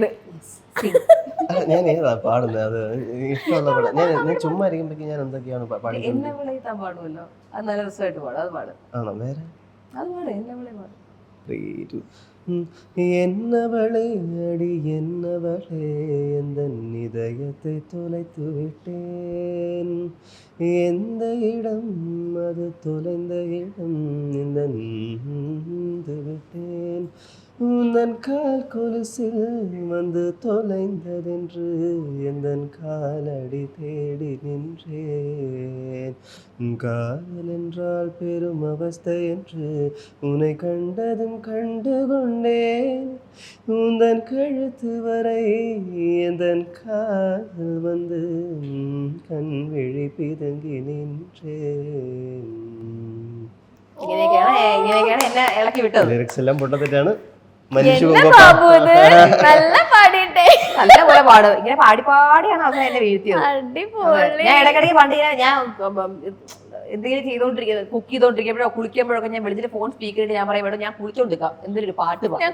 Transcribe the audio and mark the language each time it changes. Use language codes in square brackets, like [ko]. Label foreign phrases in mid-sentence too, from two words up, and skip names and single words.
[ml] ഞാൻ ഏതാ പാടുന്നത്? അത് ഇഷ്ടമുള്ള പാടാ. ഞാൻ ചുമ്മാ ഇരിക്കുമ്പോ ഞാൻ എന്തൊക്കെയാണ് പാടുന്നത്. എന്നെ വിളിക്കാൻ പാടുമല്ലോ, അത് നല്ല രസമായിട്ട് പാടും. അത് പാട്. ആണോ? വേറെ അത് പാട്, എന്നെ വിളി പാട്. [ta] என்னவளே அடி என்னவளே எந்தன் இதயத்தை தொலைத்து விட்டேன் எந்த இடம் அது தொலைந்த இடம் இந்த விட்டேன் உந்தன் கால் கொலுசில் வந்து தொலைந்ததென்று எந்தன் காலடி தேடி நின்றேன் காதல் என்றால் பெரும் அவஸ்தை என்று உன்னை கண்டதும் கண்டு கொண்டேன் உந்தன் கழுத்து வரை எந்தன் காதல் வந்து கண் விழி பிதங்கி நின்றேன். [ml] ഇങ്ങനെയൊക്കെയാണ് എന്നെ ഇളക്കി വിട്ടത്. ലിറിക്സ് എല്ലാം പൊട്ടത്തിട്ടാണ്. നല്ല പോലെ പാടും. ഇങ്ങനെ പാടിയാണ് അവസാനം എന്നെ വീഴ്ത്തിയത്. ഞാൻ ഇടയ്ക്കിടയ്ക്ക് പണ്ട് ഞാൻ എന്തെങ്കിലും ചെയ്തോണ്ടിരിക്കുന്നത്, കുക്ക് ചെയ്തോണ്ടിരിക്കുമ്പോഴോ കുളിക്കുമ്പോഴൊക്കെ ഞാൻ വിളിച്ചിട്ട് [en] phone speaker [ml] ചെയ്ത് ഞാൻ പറയും, ഞാൻ കുളിച്ചോണ്ടിരിക്കാം, എന്തൊരു പാട്ട് പാടും.